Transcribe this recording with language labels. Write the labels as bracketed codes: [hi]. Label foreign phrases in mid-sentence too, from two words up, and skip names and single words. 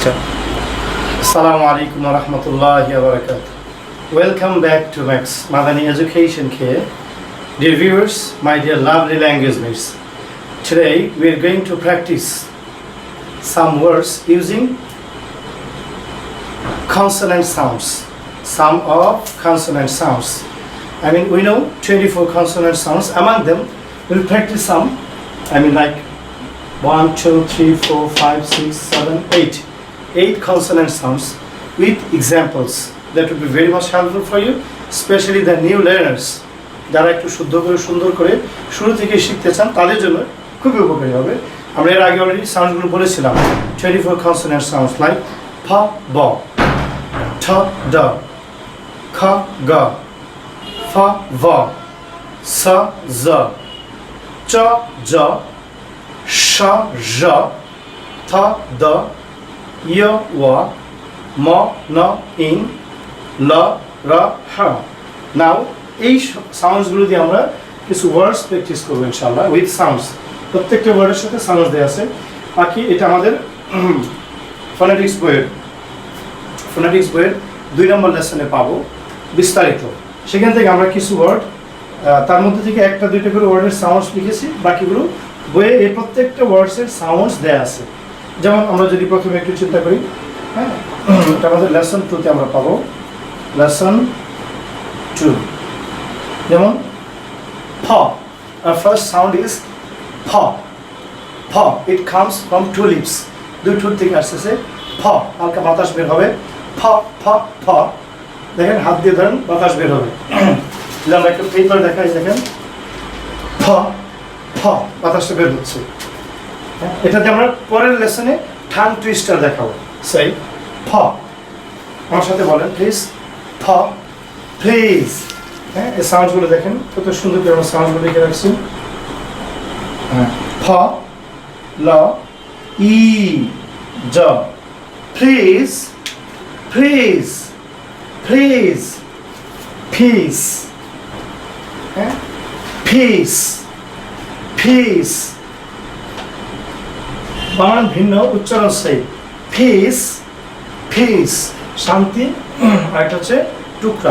[ar] السلام عليكم ورحمة الله وبركاته. [en] Welcome back to Max Madani Education Care. Dear viewers, my dear lovely language mates. Today we are going to practice some words using consonant sounds. Some of consonant sounds. We know 24 consonant sounds. Among them, we'll practice some. Like 1, 2, 3, 4, 5, 6, 7, 8. 8 consonant sounds with examples. That would be very much helpful for you, especially the new learners. [bn] যারা একটু শুদ্ধ করে সুন্দর করে শুরু থেকে শিখতে চান তাদের জন্য খুবই উপকারী হবে। আমরা এর আগে অলরেডি সাউন্ডগুলো বলেছিলাম 24 [en] consonant sounds like [bn] প, ব, ঠ, ড, খ, গ, ফ, ভ, স, জ, চ, জ, শ, ঝ, থ, দ, য়, ও, ম, ন, ইন, ল, র, হ। নাও এই সাউন্ডসগুলো দিয়ে আমরা কিছু [en] words practice [bn] করবো ইনশাআল্লাহ [en] with sounds. [bn] প্রত্যেকটা ওয়ার্ডের সাথে সাউন্ডস দেওয়া আছে। বাকি এটা আমাদের ফোনেটিক্স বইয়ের 2 নম্বর লেসনে পাবো বিস্তারিত। সেখান থেকে আমরা কিছু ওয়ার্ড তার মধ্যে থেকে একটা দুইটা করে ওয়ার্ডের সাউন্ডস লিখেছি, বাকিগুলো বইয়ে এই প্রত্যেকটা ওয়ার্ডসের সাউন্ডস দেওয়া আছে। যেমন আমরা যদি প্রথমে একটু চিন্তা করি, হ্যাঁ, এটা আমাদের লেসন 2তে আমরা পাবো। লেসন 2 যেমন ফ, [en] our first sound is ফ। [bn] ফ, [en] it comes from 2 lips, [bn] 2 ঠোঁট থেকে আসতেছে ফ, হালকা বাতাস বের হবে ফ ফ ফ। দেখেন হাত দিয়ে ধরেন বাতাস বের হবে। আমরা একটা পেপার দেখাই, দেখেন ফ ফ বাতাসটা বের হচ্ছে। এটাতে আমরা পরের লেসনে [en] tongue twister [bn] দেখাবো। সেই ফ, আমার সাথে বলেন প্লিজ। ফ, প্লিজ। হ্যাঁ, এই সাউন্ডসগুলো দেখেন কত সুন্দর করে আমরা সাউন্ডগুলো লিখে রাখছি। ফ, ল, ই, জ, [en] please please please, peace, [bn] হ্যাঁ, [en] peace peace. [bn] বানান ভিন্ন, উচ্চারণ সেই। [en] peace peace [bn] শান্তি, আর একটা হচ্ছে টুকরা।